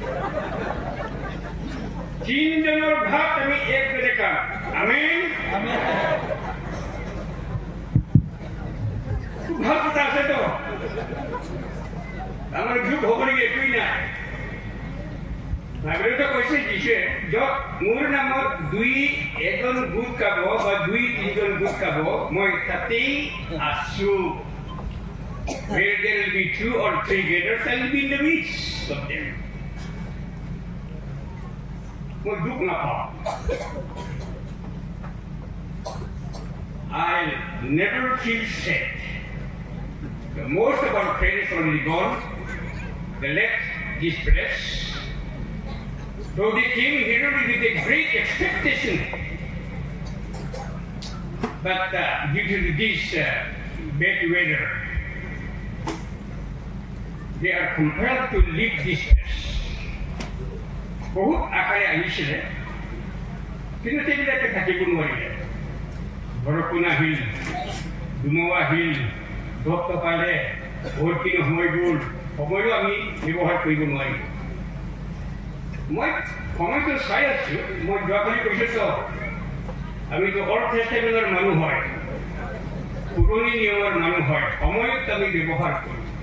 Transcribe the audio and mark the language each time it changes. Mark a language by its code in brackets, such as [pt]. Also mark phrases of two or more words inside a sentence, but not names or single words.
[as] 3 জনৰ ভাত আমি এক বেলে খাম আমেন ভাল কথা আছে তো আমাৰ যুগ হ'বলগীয়া একোৱেই নাই ভাগৱতে কৈছে দিছে য'ত মোৰ নামত 2-1জন গোট খাব বা 2-3জন গোট খাব মই তাতেই আছো [en] where there will be 2 or 3 gathers I will be in the midst of them [as] মই দুখ নাপাওঁ [en] I'll never feel sad the most of our friends already gone they left this place though they came here with a great expectation but due to this bad weather they are compelled to leave this place. [as] বহুত আকাৰে আহিছিলে কিন্তু সেইবিলাকে থাকিব নোৱাৰিলে বৰষুণ আহিল ধুমুহা আহিল ধপধপালে বহুতখিনি সময় গ'ল সময়ো আমি ব্যৱহাৰ কৰিব নোৱাৰিলোঁ মই সময়টো চাই আছোঁ মই যোৱাকালি কৈছোঁ আমিতো অল্ড টেষ্টামেণ্টৰ মানুহ হয় পুৰণি নিয়মৰ মানুহ হয় সময়ত আমি ব্যৱহাৰ কৰোঁ